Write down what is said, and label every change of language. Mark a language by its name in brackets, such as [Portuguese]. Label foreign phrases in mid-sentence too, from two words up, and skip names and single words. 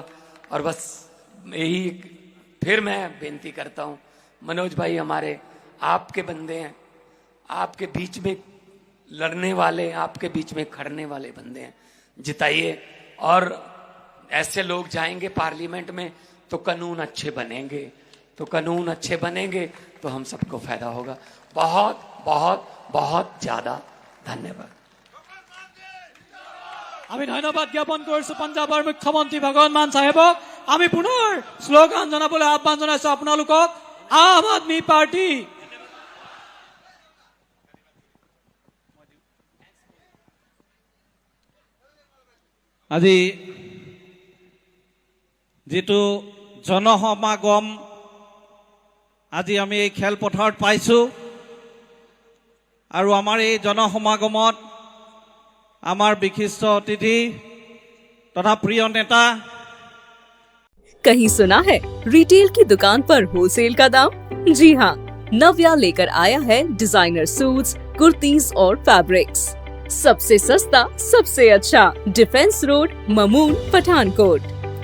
[Hindi] और बस यही फिर मैं बेनती करता हूं, मनोज भाई हमारे आपके बंदे हैं, आपके बीच में लड़ने वाले, आपके बीच में खड़ने वाले बंदे हैं, जिताइए। और ऐसे लोग जाएंगे पार्लियामेंट में तो कानून अच्छे बनेंगे, तो कानून अच्छे बनेंगे तो हम सबको फायदा होगा। बहुत बहुत बहुत ज्यादा धन्यवाद। [Assamese] আমি ধন্যবাদ জ্ঞাপন কৰিছো পঞ্জাৱৰ মুখ্যমন্ত্ৰী ভগৱন্ত মান চাহেবক। আমি পুনৰ শ্লোগান জনাবলৈ আহ্বান জনাইছো আপোনালোকক, আম আদমি পাৰ্টি। আজি যিটো জনসমাগম আজি আমি এই খেলপথাৰত পাইছো, আৰু আমাৰ এই জনসমাগমত আমাৰ বিশিষ্ট অতিথি তথা প্ৰিয় নেতা। [Hindi] कहीं सुना है रिटेल की दुकान पर होलसेल का दाम? जी हाँ, नव्या लेकर आया है [English] designer suits, [Hindi] कुर्तीज और फैब्रिक्स। सबसे सस्ता, सबसे अच्छा, डिफेंस रोड, ममून, पठानकोट।